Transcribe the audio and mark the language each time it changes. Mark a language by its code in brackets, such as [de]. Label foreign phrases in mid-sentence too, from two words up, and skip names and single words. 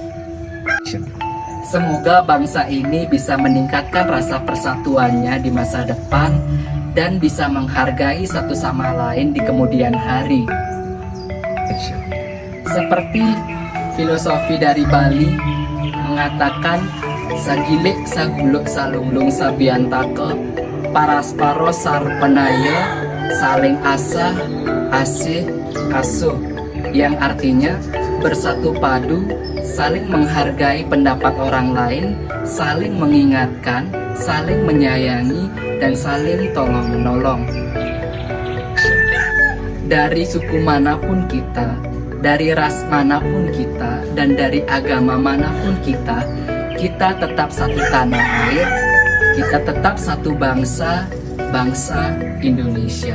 [id] Semoga bangsa ini bisa meningkatkan rasa persatuannya di masa depan dan bisa menghargai satu sama lain di kemudian hari. Seperti filosofi dari Bali mengatakan, [ban] sagilik saguluk salunglung sabiantake parasparo sarpenaya [id] saling asah asih asuh, yang artinya bersatu padu, saling menghargai pendapat orang lain, saling mengingatkan, saling menyayangi, dan saling tolong-menolong. Dari suku manapun kita, dari ras manapun kita, dan dari agama manapun kita tetap satu tanah air, kita tetap satu bangsa, bangsa Indonesia.